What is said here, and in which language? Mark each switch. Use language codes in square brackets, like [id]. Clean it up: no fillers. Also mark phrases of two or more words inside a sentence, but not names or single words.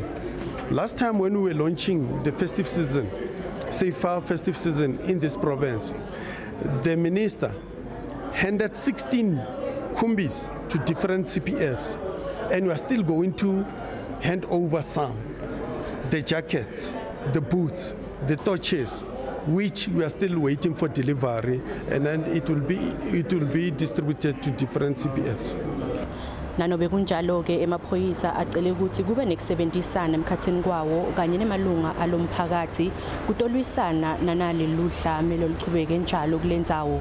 [en] Last time when we were launching the festive season, safer festive season in this province, the minister handed 16 kumbis to different CPFs, and we are still going to hand over some, the jackets, the boots, the torches, which we are still waiting for delivery, and then it will be distributed to different CPFs. [ss] Nanobe kunjalo ke emaphoyisa acele ukuthi kube nekusebenzisana emkhathini kwawo kanye nemalunga alomphakathi kutolwisana nanali luhla melo lichubeke njalo kulendzawo.